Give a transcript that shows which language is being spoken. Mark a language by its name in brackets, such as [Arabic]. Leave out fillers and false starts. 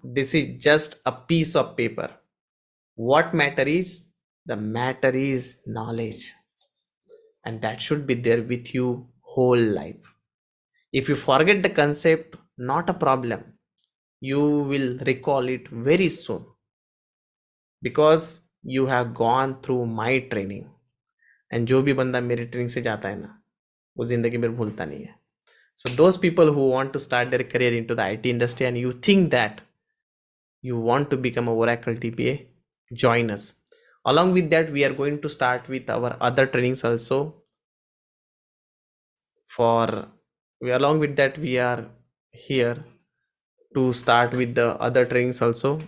[English] This is just a piece of paper. What matter is, the matter is knowledge, and that should be there with you whole life. If you forget the concept, not a problem. You will recall it very soon, because you have gone through my training. [Hindi] And जो भी बंदा मेरी training से जाता है ना, वो जिंदगी में भूलता नहीं है. [English] So those people who want to start their career into the IT industry, and you think that you want to become a Oracle DBA, join us. Along with that, we are going to start with our other trainings also. Along with that, we are here to start with the other trainings also.